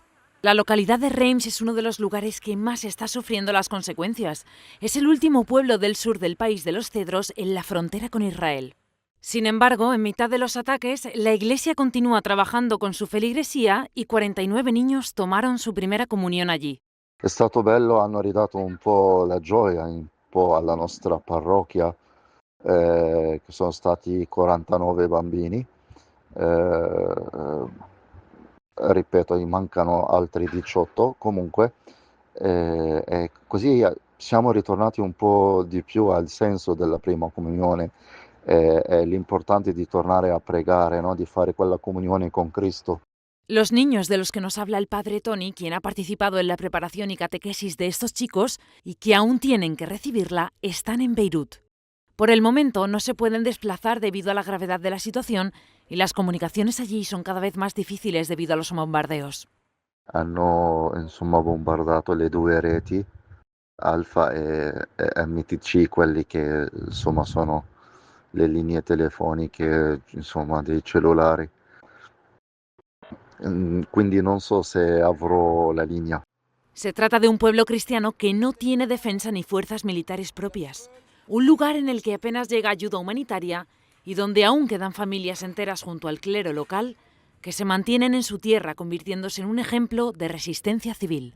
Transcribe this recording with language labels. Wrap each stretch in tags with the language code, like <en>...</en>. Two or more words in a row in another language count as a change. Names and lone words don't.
<es>La localidad de Reims es uno de los lugares que más está sufriendo las consecuencias. Es el último pueblo del sur del país de los Cedros en la frontera con Israel. Sin embargo, en mitad de los ataques, la Iglesia continúa trabajando con su feligresía y 49 niños tomaron su primera comunión allí.</es> <it>È stato bello, hanno ridato un po' la gioia un po' alla nostra parrocchia, che sono stati 49 bambini, ripeto, mancano altri 18 comunque, e così siamo ritornati un po' di più al senso della prima comunione, l'importante di tornare a pregare, no? Di fare quella comunione con Cristo.</it> <es>Los niños de los que nos habla el padre Tony, quien ha participado en la preparación y catequesis de estos chicos y que aún tienen que recibirla, están en Beirut. Por el momento no se pueden desplazar debido a la gravedad de la situación y las comunicaciones allí son cada vez más difíciles debido a los bombardeos.</es> <it>Hanno insomma bombardato le due reti, Alfa e MTC, quelli che insomma sono le linee telefoniche, insomma dei cellulari. Quindi non so se avrò la línea.</it> <es>Se trata de un pueblo cristiano que no tiene defensa ni fuerzas militares propias. Un lugar en el que apenas llega ayuda humanitaria y donde aún quedan familias enteras junto al clero local que se mantienen en su tierra convirtiéndose en un ejemplo de resistencia civil.</es>